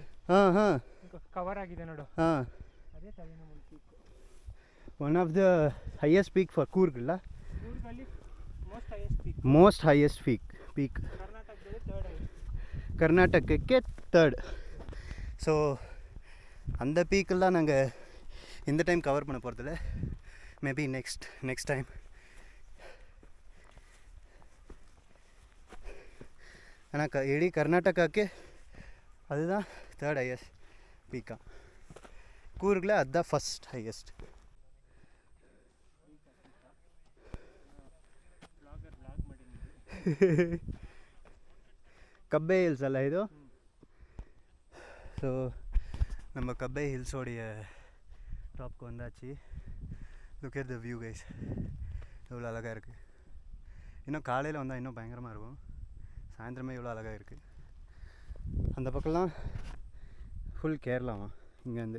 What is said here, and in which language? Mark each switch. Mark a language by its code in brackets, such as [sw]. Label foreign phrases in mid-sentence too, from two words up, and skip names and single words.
[kn] ಹಾಂ ಹಾಂ ಕವರ್ ಆಗಿದೆ ನೋಡು. ಹಾಂ, ಅದೇ ತಲೆನೋವು ಪೀಕ್. [en] One of the highest peak for Coorg ಇಲ್ಲ? [kn] ಕೂರ್ಗಲ್ಲಿ [en] most highest peak. Most highest peak. [kn] ಕರ್ನಾಟಕದಲ್ಲಿ 3rd ಹೈಯೆಸ್ಟ್. [ta] கர்நாடகக்கே தேர்ட். ஸோ அந்த பீக்கெல்லாம் நாங்கள் இந்த டைம் கவர் பண்ண போகிறதில்ல. [en] Maybe next time. [ta] ஆனால் [kn] இಡೀ ಕರ್ನಾಟಕಕ್ಕೆ [ta] அதுதான் [en] third highest peak. [ta] கூர்கில் அதுதான் [en] first highest. [kn] கப்பே ஹில்ஸ் ಅಲ್ಲ ಇದು. [ta] ஸோ நம்ம கப்பே ஹில்ஸோடைய டாப்க்கு வந்தாச்சு. [en] Look at the view guys, [ta] எவ்வளோ அழகாக இருக்குது. இன்னும் காலையில் வந்தால் இன்னும் பயங்கரமாக இருக்கும். சாயந்தரமே இவ்வளோ அழகாக இருக்குது. அந்த பக்கம்லாம் ஃபுல் கேரளாவா இங்கேருந்து.